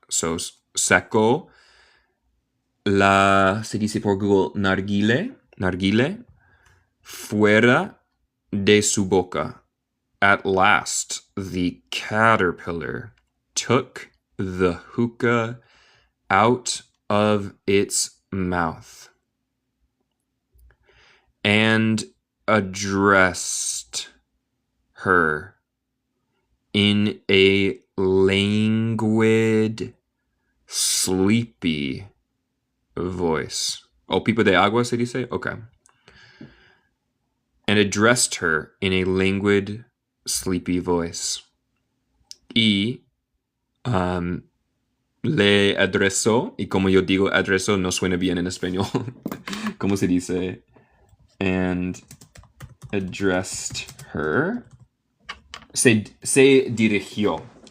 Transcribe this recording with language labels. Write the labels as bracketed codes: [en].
[es] So sacó se dice por Google, narguile, fuera de su boca. [en] At last, the caterpillar took the hookah out of its mouth and addressed her in a languid, sleepy voice. [es] Oh, pipa de agua, se dice? Okay. [en] And addressed her in a languid, sleepy voice. [es] Y le adresó, y como yo digo adresó, no suena bien en español. ¿Cómo se dice? [en] And addressed her. [es] Se dirigió.